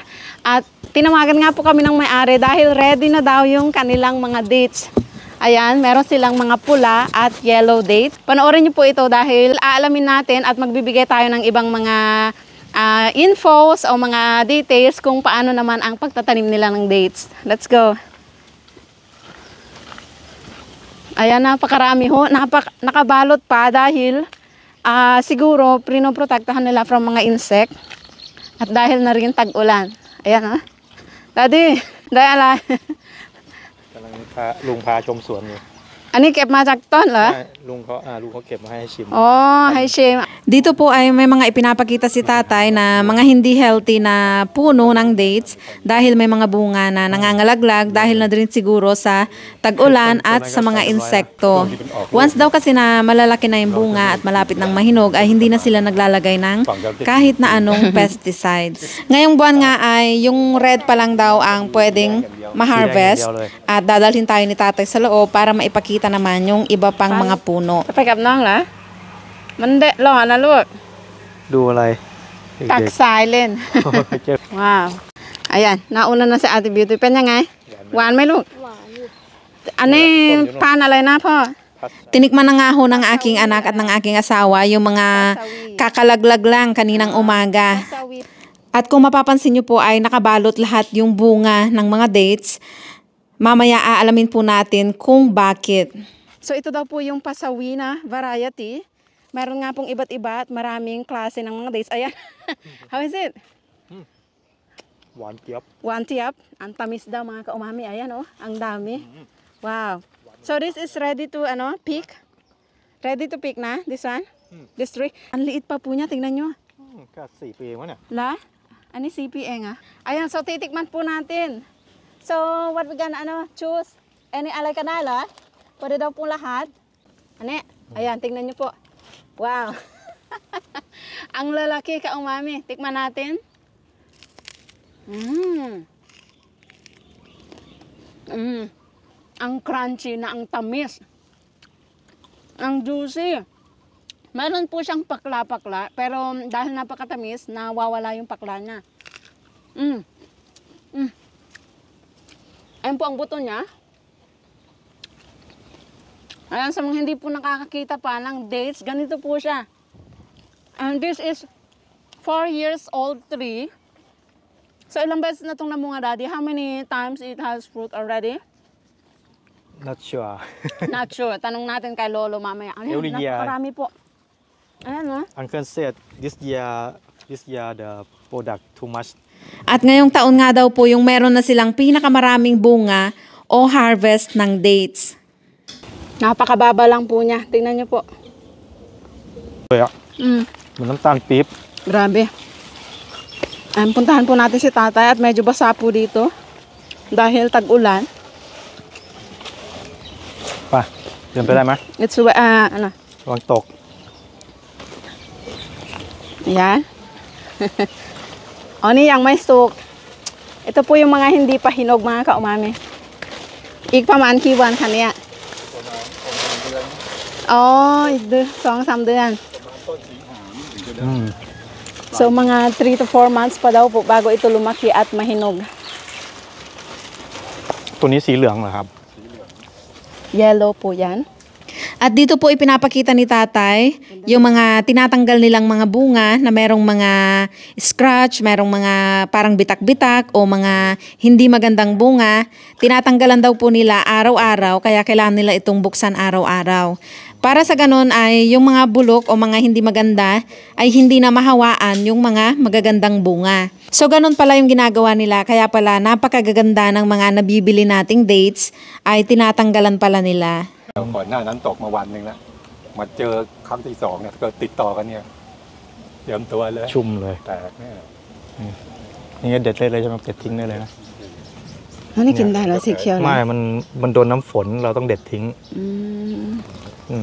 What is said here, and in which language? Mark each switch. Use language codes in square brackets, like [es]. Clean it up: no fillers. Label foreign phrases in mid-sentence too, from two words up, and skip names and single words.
[tl] At tinawagan nga po kami ng may-ari dahil ready na daw yung kanilang mga dates. Ayan, meron silang mga pula at yellow dates. Panoorin niyo po ito dahil aalamin natin at magbibigay tayo ng ibang mga infos o mga details kung paano naman ang pagtatanim nila ng dates. [en] Let's go! [tl] Ayan, napakarami ho. Nakabalot pa dahil siguro pinoprotektahan nila from mga insect. At dahil na rin tag-ulan. Ayan ha. Daddy, dahil ala. [th] ลุงพาชมสวนอยู่ อันนี้เก็บมาจากต้นเหรอ ลุงเขาเก็บมาให้ชิม [en] Oh, hi Shim. [tl] Dito po ay may mga ipinapakita si tatay na mga hindi healthy na puno ng dates dahil may mga bunga na nangangalaglag dahil na din siguro sa tag-ulan at sa mga insekto. Once daw kasi na malalaki na yung bunga at malapit ng mahinog ay hindi na sila naglalagay ng kahit na anong pesticides. Ngayong buwan nga ay yung red pa lang daw ang pwedeng ma-harvest at dadalhin tayo ni tatay sa loob para maipakita naman yung iba pang mga puno. [th] ไปกับน้องเหรอ มันเดะหล่อนะลูก ดูอะไร ตักสายเล่น ว้าว [tl] ayan, nauna na si Ate Beauty. [th] เป็นยังไง หวานไหมลูก หวานอยู่ อันนี้พานอะไรนะพ่อ [tl] Tinikman na nga ho ng aking anak at ng aking asawa yung mga kakalaglag lang kaninang umaga. At kung mapapansin nyo po ay nakabalot lahat yung bunga ng mga dates. Mamaya aalamin po natin kung bakit. So ito daw po yung pasawi na variety. Meron nga pong iba't iba at maraming klase ng mga dates. Ayan. [en] How is it? [th] หวานเจี๊ยบ [en] One tiap. [tl] Ang tamis daw mga kaumami. Ayan oh. Ang dami. [en] Wow. So this is ready to pick? Ready to pick na? This one? This tree? [tl] Ang liit pa po niya. Tingnan nyo. [th] ก็4 ปีมั้งเนี่ย [tl] La? Ano CPA nga? Ayan. So titikman po natin. [en] So what we gonna choose? Any [tl] alay ka na la? Pwede daw po lahat. Ano? Ayan, tingnan nyo po. Wow. Ang lalaki ka umami. Tikman natin. Ang crunchy na ang tamis. Ang juicy. Meron po siyang pakla-pakla. Pero dahil napakatamis, nawawala yung pakla niya. Ayun po ang buto niya. Ayan, sa mga hindi po nakakakita pa ng dates, ganito po siya. [en] And this is 4 years old tree. [tl] So ilang beses na itong namunga, Daddy? [en] How many times it has fruit already? not sure Not sure. [tl] Tanong natin kay Lolo mamaya. Ano [en] Every [tl] yun? [en] year. [tl] Napakarami po. Ayan no? [en] Uncle said this year the product too much. [tl] At ngayong taon nga daw po yung meron na silang pinakamaraming bunga o harvest ng dates. Napakababa lang po niya. Tingnan niyo po. [th] เลยอ่ะเหมือนน้ำตาลปี๊บ [tl] Grabe. Puntahan po natin si tatay at medyo basa po dito. Dahil tag-ulan. [th] ไปเดินไปได้ไหม [en] It's, [th] ระวังตก [tl] Yan. O, ni yang may stok. Ito po yung mga hindi pa hinog mga kaumami. Ikpaman kiwan kanya. Oh, 2-3 เดือน So mga [en] 3 to 4 months [tl] pa daw po bago ito lumaki at mahinog. [th] ตัวนี้สีเหลืองเหรอครับ [tl] Yellow po yan. At dito po ipinapakita ni tatay yung mga tinatanggal nilang mga bunga na merong mga scratch, merong mga parang bitak-bitak o mga hindi magandang bunga. Tinatanggalan daw po nila araw-araw kaya kailangan nila itong buksan araw-araw. Para sa ganon ay yung mga bulok o mga hindi maganda ay hindi na mahawaan yung mga magagandang bunga. So ganon pala yung ginagawa nila kaya pala napakagaganda ng mga nabibili nating dates ay tinatanggalan pala nila. [th] ก่อนหน้านั้นตกมาวันหนึ่งแล้วมาเจอครั้งที่2เนี่ยก็ติดต่อกันเนี่ยเตรียมตัวเลยชุ่มเลยแตกเนี่ยนี่เด็ดเลยใช่ไหมเด็ดทิ้งได้เลยนะ อันนี้กินได้เหรอสีเขียวเหรอ ไม่มันโดนน้ำฝนเราต้องเด็ดทิ้ง อืม